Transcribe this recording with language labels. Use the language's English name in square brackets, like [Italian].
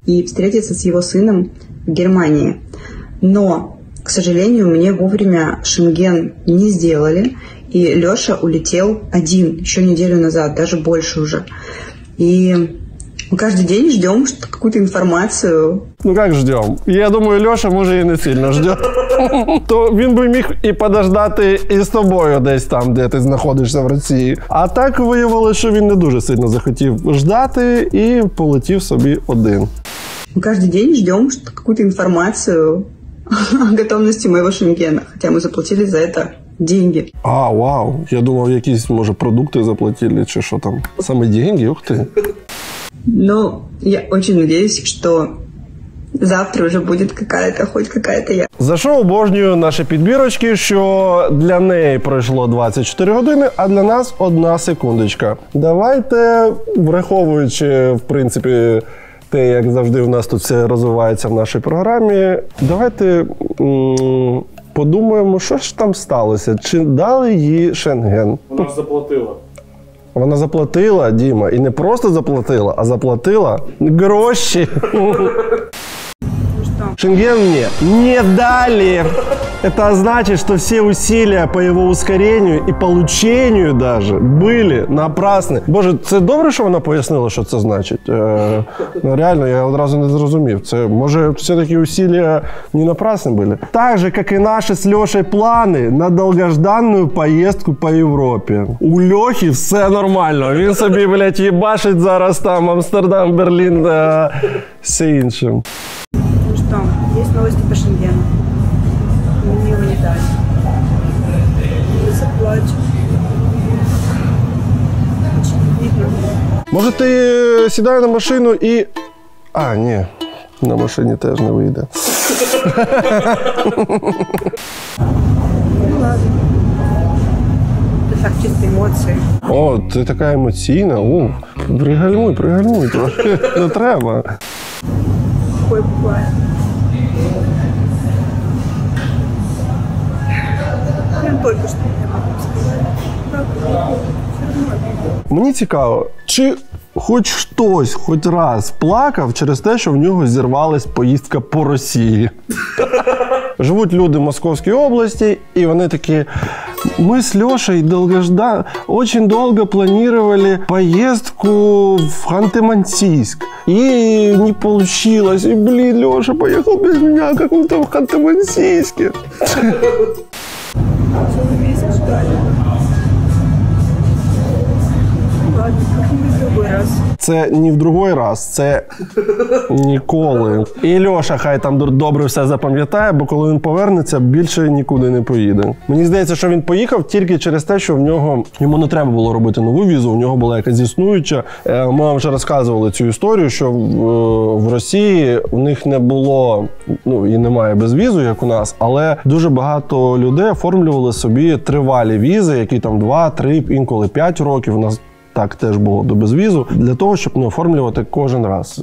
[Russian] И встретиться с его сыном в Германии. Но, к сожалению, мне вовремя Шенген не сделали. И Леша улетел один еще неделю назад, даже больше уже. И Мы каждый день ждем какую-то информацию. Ну как ждем? [Ukrainian] Я думаю, Льоша може і не сильно жде. То він би міг і подождати і з тобою десь там, де ти знаходишся в Росії. А так виявилося, що він не дуже сильно захотів ждати і полетів собі один. [Russian] Мы каждый день ждем какую-то информацию о готовности моего Шенгена, хотя мы заплатили за это деньги. А, вау. [Ukrainian] Я думав, якісь, може, продукти заплатили, чи що там. Саме деньги? Ух ти. [Russian] Но я очень надеюсь, что завтра уже будет хоть какая-то я. [Ukrainian] За що обожнюю наші підбірочки, що для неї пройшло 24 години, а для нас 1 секундочка. Давайте, враховуючи, в принципі, те, як завжди у нас тут все розвивається в нашій програмі, давайте подумаємо, що ж там сталося. Чи дали їй Шенген? Вона ж заплатила. Вона заплатила, Діма, і не просто заплатила, а заплатила гроші. [Russian] Шенген мне не дали. Это значит, что все усилия по его ускорению и получению даже были напрасні. [Ukrainian] Боже, це добре, що вона пояснила, що це значить? Ну, реально, я одразу не зрозумів. Це, може, все-таки [Russian] усилия не напрасні [Ukrainian] були? [Russian] Так же, как и наши с Лешей планы на долгожданную поездку по Європі. [Ukrainian] У Льохи все нормально. Він собі, блядь, їбашить зараз там Амстердам, Берлін, все іншим. [Russian] Что, есть новости по Шенгену. Мне его не дали. Я заплачу. Очень видно. [Ukrainian] Може, ти сідай на машину і... А, ні. На машині теж не вийде. [Russian] Ну ладно. Это так, чисто эмоции. [Ukrainian] О, ти така емоційна. О, пригальмуй трохи. Не треба. [Russian] Такое бывает. Прям только что я могу сказать. Так, все равно обидно. [Ukrainian] Мені цікаво, чи хоч хтось, хоч раз плакав через те, що в нього зірвалась поїздка по Росії. Живуть люди в Московській області, і вони такі: [Russian] мы с Лешей очень долго планировали поездку в Ханты-Мансийск. И не получилось. И, блин, Леша поехал без меня, как мы там в Ханты-Мансийске. Целый месяц ждали. Ладно, как-нибудь в другой раз. [Ukrainian] Це не в другий раз, це ніколи. І Льоша хай там добре все запам'ятає, бо коли він повернеться, більше нікуди не поїде. Мені здається, що він поїхав тільки через те, що йому не треба було робити нову візу, у нього була якась існуюча. Ми вам вже розказували цю історію, що в Росії у них не було, ну і немає безвізу, як у нас, але дуже багато людей оформлювали собі тривалі візи, які там 2, 3, інколи 5 років. У нас так теж було до безвізу, для того, щоб не оформлювати кожен раз.